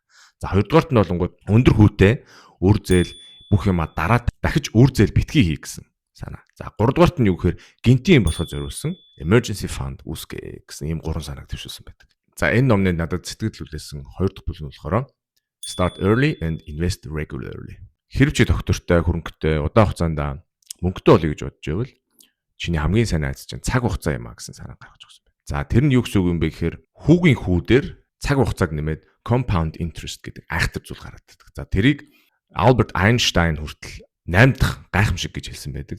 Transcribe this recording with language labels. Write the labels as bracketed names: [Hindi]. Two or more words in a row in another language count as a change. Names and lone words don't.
[Mongolian] За хоёрдугаарт нь болонгууд өндөр хүүтэй үр зээл бүх юма дараад дахиж үр зээл битгий хий гэсэн санаа. За гуравдугаарт нь юу гэхээр гинтийн юм болоход зориулсан [English] emergency fund [Mongolian] үүсгэх гэсэн ийм 3 санааг төвшүүлсэн байдаг. За энэ номны надад сэтгэл хүлээсэн 2 дахь бүлэг нь болохоор [English] start early and invest regularly. [Mongolian] Хэрвээ доктортой, хөрөнгөтэй, удаан хугацаанд мөнгөтэй болъё гэж бодож байвал чиний хамгийн сайн айц чинь цаг хугацаа юм а гэсэн санаа гаргаж өгсөн байна. За тэр нь юу гэсэн үг юм бэ гэхээр хүүгийн хүүдээр цаг хугацааг нэмээд [English] compound interest [Mongolian] гэдэг айхтар зүйл гараад ирдэг. За тэрийг Albert Einstein хүртэл 8 дахь гайхамшиг гэж хэлсэн байдаг.